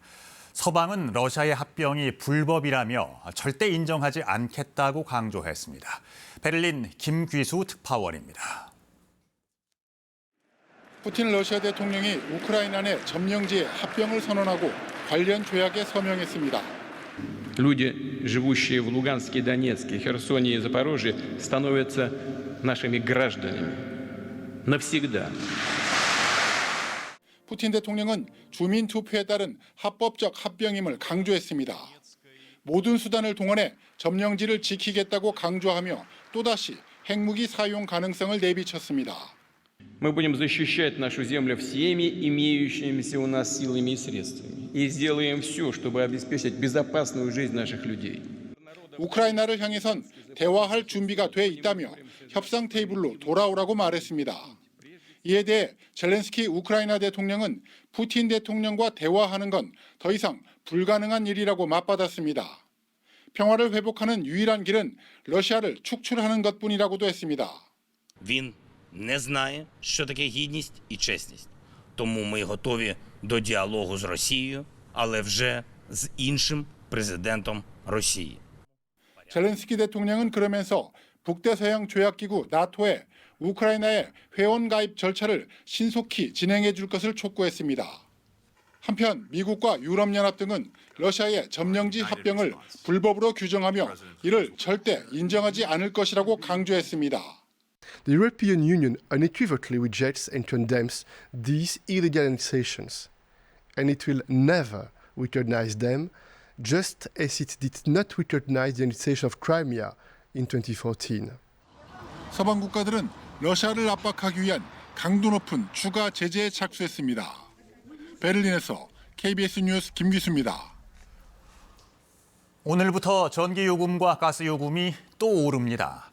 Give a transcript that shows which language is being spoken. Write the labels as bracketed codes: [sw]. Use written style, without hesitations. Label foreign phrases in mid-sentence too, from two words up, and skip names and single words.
[ko] 서방은 러시아의 합병이 불법이라며 절대 인정하지 않겠다고 강조했습니다. 베를린 김귀수 특파원입니다. 푸틴 러시아 대통령이 우크라이나 내 점령지의 합병을 선언하고 관련 조약에 서명했습니다. [ru] Люди, живущие в Луганске, Донецке, Херсоне и Запорожье, становятся нашими гражданами навсегда. [ko] 푸틴 대통령은 주민 투표에 따른 합법적 합병임을 강조했습니다. 모든 수단을 동원해 점령지를 지키겠다고 강조하며 또다시 핵무기 사용 가능성을 내비쳤습니다. [ru] Мы будем защищать нашу землю всеми имеющимися у нас силами и средствами. И сделаем все, чтобы обеспечить безопасную жизнь наших людей. [ko] 우크라이나를 향해선 대화할 준비가 돼 있다며 협상 테이블로 돌아오라고 말했습니다. 이에 대해 젤렌스키 우크라이나 대통령은 푸틴 대통령과 대화하는 건 더 이상 불가능한 일이라고 맞받았습니다. 평화를 회복하는 유일한 길은 러시아를 축출하는 것뿐이라고도 했습니다. [uk] Не знає, що таке гідність і чесність. Тому ми готові до діалогу з Росією, але вже з іншим президентом Росії. [ko] 젤렌스키 대통령은 그러면서 북대서양 조약기구 나토에 우크라이나의 회원 가입 절차를 신속히 진행해 줄 것을 촉구했습니다. 한편 미국과 유럽연합 등은 러시아의 점령지 합병을 불법으로 규정하며 이를 절대 인정하지 않을 것이라고 강조했습니다. [en] The European Union unequivocally rejects and condemns these illegal annexations, and it will never recognize them, just as it did not recognize the annexation of Crimea in 2014. [ko] 서방 국가들은 러시아를 압박하기 위한 강도 높은 추가 제재에 착수했습니다. 베를린에서 KBS 뉴스 김기수입니다. 오늘부터 전기요금과 가스요금이 또 오릅니다.